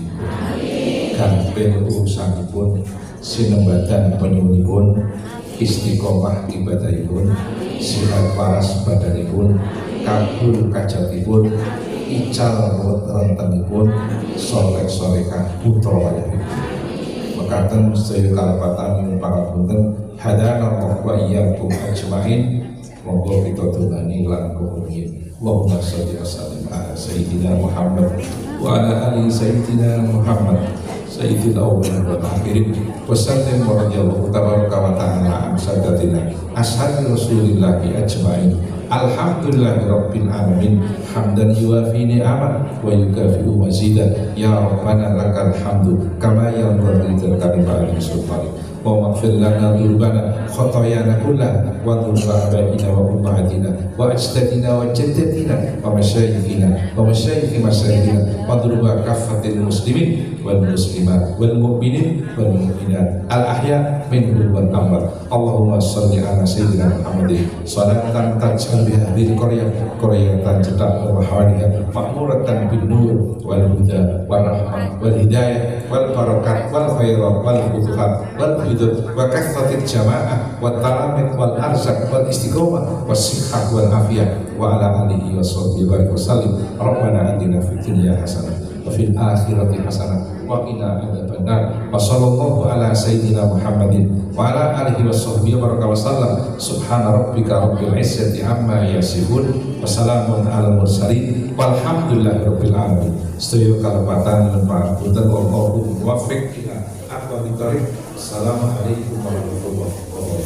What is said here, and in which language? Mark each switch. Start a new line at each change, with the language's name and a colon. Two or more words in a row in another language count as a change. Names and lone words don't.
Javanese: Gampil urusanipun, sinembadan penyuwunipun, istiqomah ibadahipun, sihat waras badanipun, kabul kajatipun, ical rentenipun, soleh-solehah putra wayahipun. Mekaten sedaya kalebatan pangapunten,
Arabic: هدانا الله وإياكم أجمعين.
Javanese: Monggo kita tungani lan kepungin.
Arabic: اللهم صل وسلم على سيدنا محمد وعلى آل سيدنا محمد سيد الأولين والآخرين وسلم ورضي الله تبارك وتعالى عن ساداتنا أصحاب رسول الله أجمعين. الحمد لله رب العالمين حمدا يوافي نعمه ويكافئ مزيده يا ربنا لك الحمد كما ينبغي لكلمات سلطانك واغفر لنا ذنوبنا خطايانا كلها وذنوب آبائنا وأمهاتنا وأجدادنا وجداتنا ومشايخنا ومشايخ مشايخنا وذنوب كافة المسلمين والمسلمات والمؤمنين والمؤمنات الأحياء منهم والأموات. اللهم صل على سيدنا محمد صلاة تجعل بها هذه قرية cedak وحواليها معمورة بالنور والهدى والرحمة والهداية والبركات والخيرات والفتوحات والحدود وكثرة الجماعة والتلاميذ والأرزاق والاستقامة والصحة والعافية وعلى آله وصحبه وسلم. ربنا آتنا في الدنيا حسنة وفي الآخرة حسنة وقنا عذاب النار. وصلى الله على سيدنا محمد وعلى آله وصحبه وسلم. سبحان ربك رب العزة عما يصفون وسلام على المرسلين والحمد لله رب العالمين.
Javanese: Sedaya kalepatan lan pangapunten
Arabic: والله الموفق إلى أقوم الطريق. السلام عليكم ورحمة الله وبركاته.